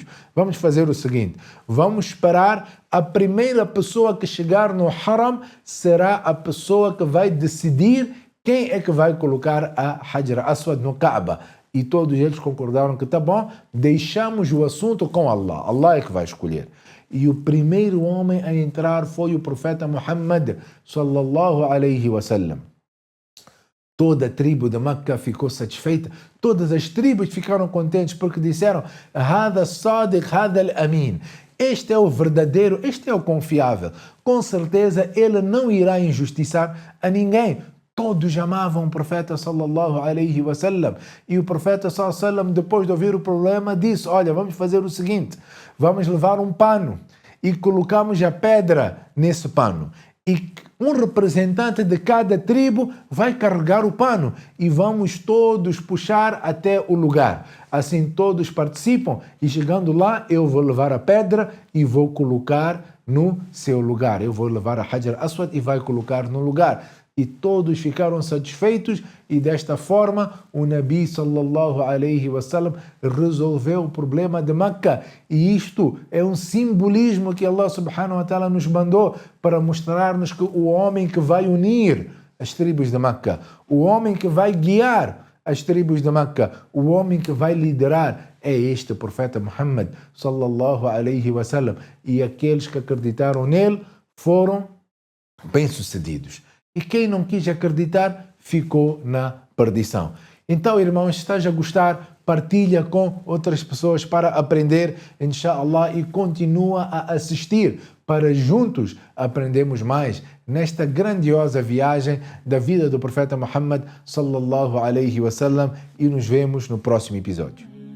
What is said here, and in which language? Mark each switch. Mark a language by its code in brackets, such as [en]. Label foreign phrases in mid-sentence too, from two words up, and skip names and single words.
[pt] Vamos fazer o seguinte, vamos esperar a primeira pessoa que chegar no Haram será a pessoa que vai decidir quem é que vai colocar a Hajar Aswad no Kaaba. E todos eles concordaram que tá bom, deixamos o assunto com Allah. Allah é que vai escolher. E o primeiro homem a entrar foi o profeta Muhammad [ar] صلى الله عليه وسلم. [pt] Toda a tribo de Meca ficou satisfeita. Todas as tribos ficaram contentes porque disseram: [ar] هذا صادق، هذا الأمين. [pt] Este é o verdadeiro, este é o confiável. Com certeza ele não irá injustiçar a ninguém. Todos amavam o profeta [ar] صلى الله عليه وسلم. [pt] E o profeta [ar] صلى الله عليه وسلم, [pt] depois de ouvir o problema, disse: olha, vamos fazer o seguinte, vamos levar um pano e colocamos a pedra nesse pano. E um representante de cada tribo vai carregar o pano e vamos todos puxar até o lugar. Assim todos participam e chegando lá eu vou levar a pedra e vou colocar no seu lugar. Eu vou levar a Hajar Aswad e vai colocar no lugar. E todos ficaram satisfeitos e desta forma o Nabi [ar] صلى الله عليه وسلم [pt] resolveu o problema de Meca. E isto é um simbolismo que Allah [ar] سبحانه وتعالى [pt] nos mandou para mostrar-nos que o homem que vai unir as tribos de Meca, o homem que vai guiar as tribos de Meca, o homem que vai liderar é este profeta Muhammad [ar] صلى الله عليه وسلم. [pt] E aqueles que acreditaram nele foram bem-sucedidos. E quem não quis acreditar ficou na perdição. Então, irmãos, se estás a gostar, partilha com outras pessoas para aprender, inshallah, e continua a assistir para juntos aprendermos mais nesta grandiosa viagem da vida do profeta Muhammad [ar] صلى الله عليه وسلم [pt] e nos vemos no próximo episódio.